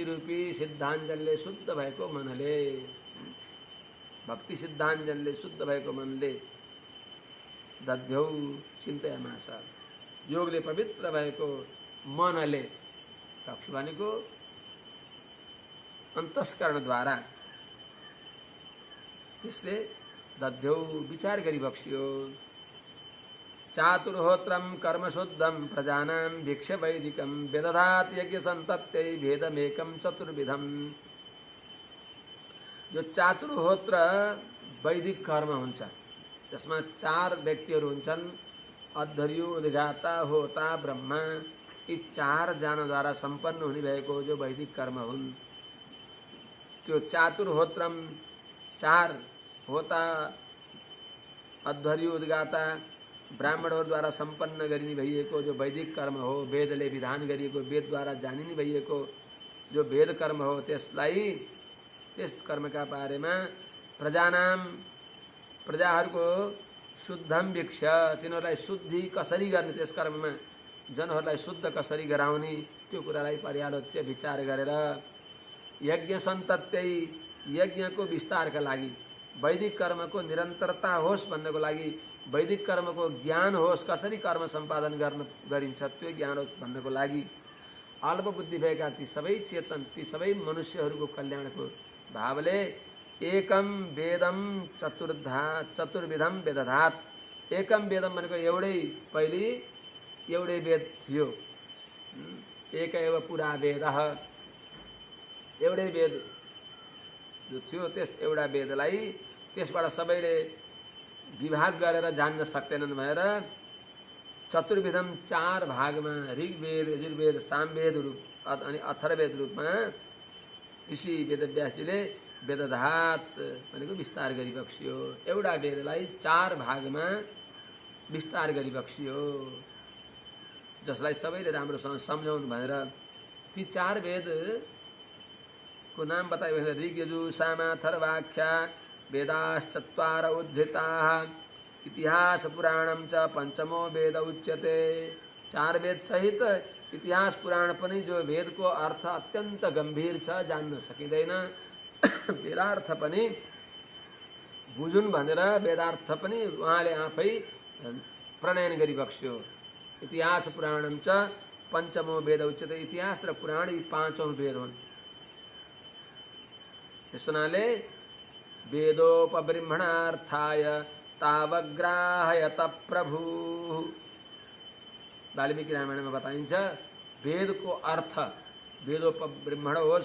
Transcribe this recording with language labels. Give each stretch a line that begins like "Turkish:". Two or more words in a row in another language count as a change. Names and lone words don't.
Nepali: रूपी सिद्धाञ्जनले शुद्ध भएको मनले, भक्ति सिद्धाञ्जनले शुद्ध भएको मनले
Sanskrit: दध्यौ चिन्तयामास,
Nepali: योगले पवित्र भएको मनले, चक्षु भनेको अन्तस्करणद्वारा त्यसले दध्यौ विचार गरी बक्सियो।
Sanskrit: चातुर्होत्रं कर्मशुद्धं प्रजानां वीक्ष्य वैदिकं विदधात् यज्ञसन्तत्यै भेदमेकं चतुर्विधम्।
Nepali: जो चातुर्होत्र वैदिक कर्म हुन्छ, जसमा 4 व्यक्तिहरू हुन्छन्, अध्वर्यु, उद्घाता, होता, ब्रह्मा। यी 4 जनाद्वारा सम्पन्न हुने भएको जो वैदिक कर्म हुन्, त्यो चातुर्होत्रम 4 होता, अध्वर्यु, उद्घाता, ब्राह्मणहरूद्वारा सम्पन्न गरिने भइएको जो वैदिक कर्म हो, वेदले विधान गरिएको, वेदद्वारा जानिने भइएको जो वेद कर्म हो, त्यसलाई, त्यस कर्मका बारेमा प्रजानाम, प्रजाहरूको
Sanskrit: शुद्धम वीक्ष,
Nepali: तिनीहरूलाई शुद्धि कसरी गर्ने, त्यस कर्ममा जनहरूलाई शुद्ध कसरी गराउने, त्यो कुरालाई पर्यालोच्य विचार गरेर
Sanskrit: यज्ञ सन्तत्यै,
Nepali: यज्ञको विस्तारका लागि, वैदिक कर्मको निरन्तरता होस् भन्नको लागि, वैदिक कर्मको ज्ञान होस्, कसरी कर्म सम्पादन गरिन्छ त्यो ज्ञान होस् भन्नको लागि, अल्प बुद्धि भएका ती सबै चेतन, ती सबै मनुष्यहरूको कल्याणको भावले
Sanskrit: एकम वेदम चतुर्विधम वेदधात।
Nepali: एकम वेदम भनेको एउटै, पहिले एउटै वेद थियो,
Sanskrit: एक एव पुरा वेद,
Nepali: एउटै वेद जो थियो, त्यस एउटा वेदलाई त्यसबाट सबैले विभाग गरेर जान्न सक्दैनन् भएर चतुर्विधम 4 भागमा ऋग्वेद, यजुर्वेद, सामवेद रूप अनि अथर्ववेद रूपमा ऋषि वेदव्यासजीले वेदधात भनेको विस्तार गरी बक्सियो। एउटा वेदलाई 4 भागमा विस्तार गरी बक्सियो, जसलाई सबैले राम्रोसँग सम्झाउनु भनेर ती 4 वेदको नाम बताए।
Sanskrit: ऋग, यजु, साम, अथर्वाख्या वेदाश्चत्वार उद्धृताः, इतिहास पुराणम च पंचमो वेद उच्यते।
Nepali: 4 वेद सहित इतिहास पुराण पनि, जो वेदको अर्थ अत्यन्त गम्भीर छ, जान्न सकिँदैन, वेदार्थ पनि बुझुन् भनेर वेदार्थ पनि उहाँले आफै प्रणयन गरी बक्स्यो।
Sanskrit: इतिहास पुराणम च पंचमो वेद उच्यते।
Nepali: इतिहास र पुराण यी 5औं वेद हुन्। त्यस हुनाले
Sanskrit: वेदोपबृंहणार्थाय तावग्राहयत प्रभु,
Nepali: वाल्मीकि रामायणमा बताइन्छ वेदको अर्थ वेदोपबृंहण होस्